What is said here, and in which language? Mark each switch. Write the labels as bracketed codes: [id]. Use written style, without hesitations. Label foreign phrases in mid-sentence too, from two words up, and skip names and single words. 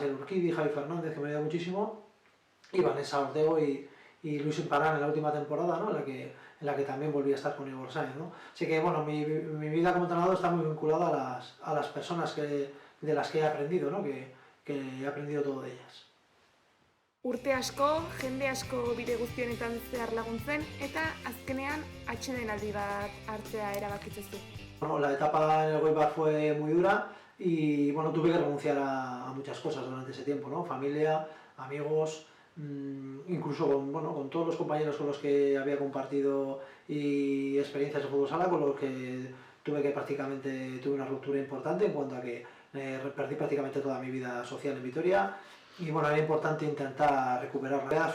[es] Asier Urquidi, Javi Fernández, que me ayudó muchísimo, y Vanessa Ortego y Luis Imparán en la última temporada, ¿no? en la que también volví a estar con Igor Sainz, ¿no? Así que bueno, mi vida como entrenador está muy vinculada a las personas de las que he aprendido, ¿no? Que he aprendido todo de ellas. [eu] Urte asko, jende asko bide guztionetan zehar laguntzen, eta azkenean atsedenaldi bat hartzea erabakitzen zu. [es] Bueno, la etapa en el Goibar fue muy dura y bueno, tuve que renunciar a muchas cosas durante ese tiempo, ¿no? Familia, amigos, incluso con todos los compañeros con los que había compartido y experiencias de fútbol sala, con los que tuve una ruptura importante en cuanto a que perdí prácticamente toda mi vida social en Vitoria, y bueno, era importante intentar recuperarla.